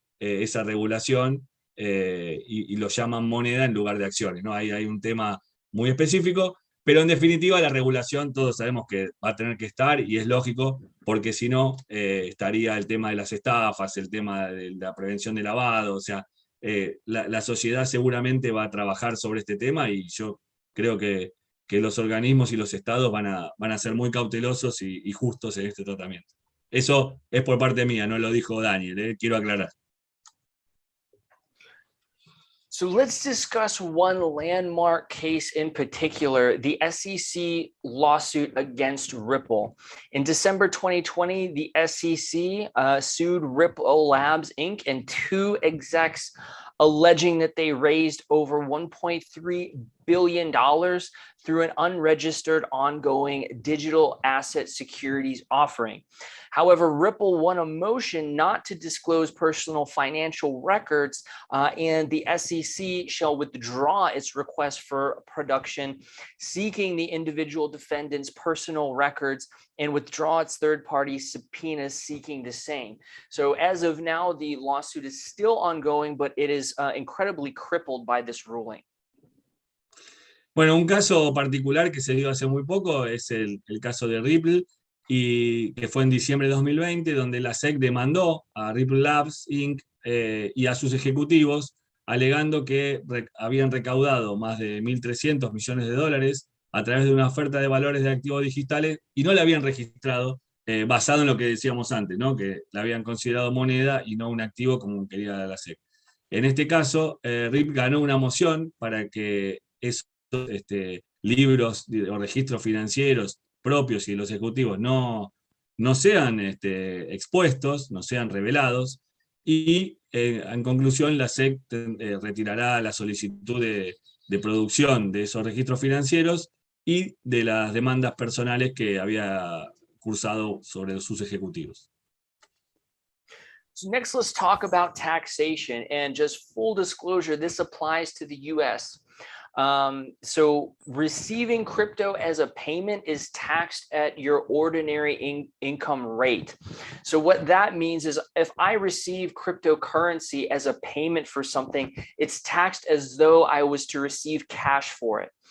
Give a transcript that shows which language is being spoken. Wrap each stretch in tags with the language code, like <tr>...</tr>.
<es>esa regulación y lo llaman moneda en lugar de acciones, ¿no? Ahí hay un tema muy específico, pero en definitiva la regulación todos sabemos que va a tener que estar, y es lógico, porque si no estaría el tema de las estafas, el tema de la prevención de lavado. O sea, la sociedad seguramente va a trabajar sobre este tema, y yo creo que los organismos y los estados van a ser muy cautelosos y justos en este tratamiento. Eso es por parte mía, no lo dijo Daniel, quiero aclarar.</es> <en>So let's discuss one landmark case in particular, the SEC lawsuit against Ripple. In December 2020, the SEC sued Ripple Labs, Inc. and two execs, alleging that they raised over $1.3 billion through an unregistered, ongoing digital asset securities offering. However, Ripple won a motion not to disclose personal financial records, and the SEC shall withdraw its request for production, seeking the individual defendant's personal records, and withdraw its third-party subpoenas seeking the same. So as of now, the lawsuit is still ongoing, but it is incredibly crippled by this ruling.</en> <es>Bueno, un caso particular que se dio hace muy poco es el caso de Ripple, y que fue en diciembre de 2020, donde la SEC demandó a Ripple Labs Inc. Y a sus ejecutivos, alegando que habían recaudado más de 1.300 millones de dólares a través de una oferta de valores de activos digitales y no la habían registrado, basado en lo que decíamos antes, ¿no? Que la habían considerado moneda y no un activo como quería la SEC. En este caso, Ripple ganó una moción para que esos libros o registros financieros propios y los ejecutivos no sean expuestos, no sean revelados, y en conclusión la SEC retirará la solicitud de producción de esos registros financieros y de las demandas personales que había cursado sobre sus ejecutivos.</es> <en>So next, let's talk about taxation, and just full disclosure, this applies to the US. So receiving crypto as a payment is taxed at your ordinary income rate. So what that means is if I receive cryptocurrency as a payment for something, it's taxed as though I was to receive cash for it.</en>